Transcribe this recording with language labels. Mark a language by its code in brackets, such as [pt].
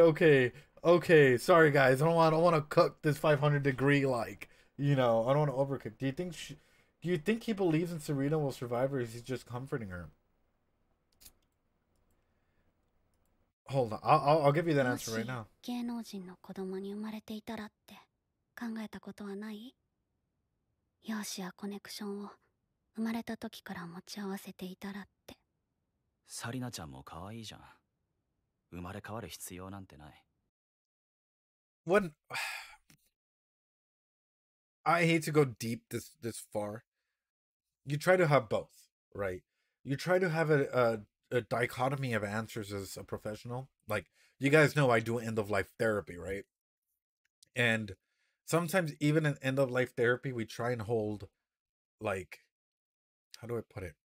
[en] Okay. Sorry guys. I don't want to cook this 500 degree, like, you know, I don't want to overcook. Do you think he believes in Serena will survive, or is he just comforting her? Hold on. I'll give you that answer right now. [ja] 芸能人の子供に生まれていたらって考えたことはない？容姿やコネクションを生まれた時から持ち合わせていたらって。サリナちゃんも可愛いじゃん。生まれ変わる必要なんてない。 [en] When I hate to go deep this far, you try to have both, right? You try to have a dichotomy of answers as a professional. Like, you guys know I do end-of-life therapy, right? And sometimes even in end-of-life therapy, we try and hold, like, how do I put it?